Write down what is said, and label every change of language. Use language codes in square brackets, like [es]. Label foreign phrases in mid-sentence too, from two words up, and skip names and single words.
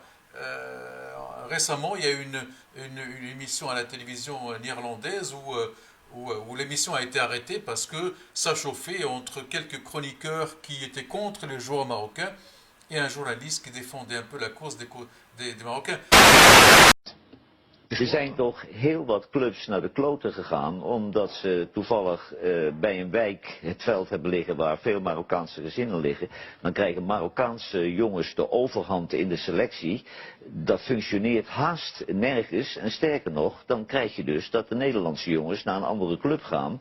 [fr] Récemment, il y a eu une émission à la télévision néerlandaise où l'émission a été arrêtée parce que ça chauffait entre quelques chroniqueurs qui étaient contre les joueurs marocains et un journaliste qui défendait un peu la course des Marocains. [nl] Er zijn toch heel wat clubs naar de kloten gegaan omdat ze toevallig bij een wijk het veld hebben liggen waar veel Marokkaanse gezinnen liggen. Dan krijgen Marokkaanse jongens de overhand in de selectie. Dat functioneert haast nergens en sterker nog, dan krijg je dus dat de Nederlandse jongens naar een andere club gaan.